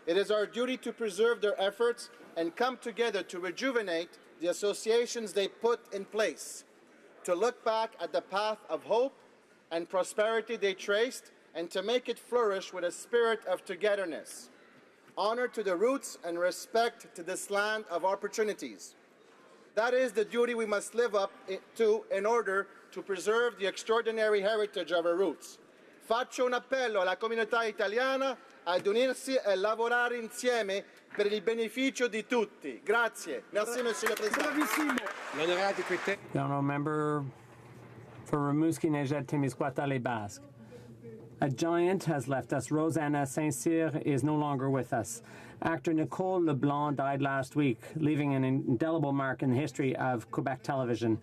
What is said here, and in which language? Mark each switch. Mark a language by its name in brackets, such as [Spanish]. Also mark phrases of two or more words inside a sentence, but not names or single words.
[English] It is our duty to preserve their efforts and come together to rejuvenate the associations they put in place, to look back at the path of hope and prosperity they traced, and to make it flourish with a spirit of togetherness, honor to the roots and respect to this land of opportunities. That is the duty we must live up to in order to preserve the extraordinary heritage of our roots. [Italian] Faccio un appello alla comunità italiana ad unirsi e lavorare insieme per il beneficio di tutti. Grazie. [French] Merci, Monsieur le Président. L'honorable député. [English] The honourable member for Rimouski, Nejet, Témiscouata, Les Basques. A giant has left us. Rosanna Saint-Cyr is no longer with us. Actor Nicole Leblanc died last week, leaving an indelible mark in the history of Quebec television.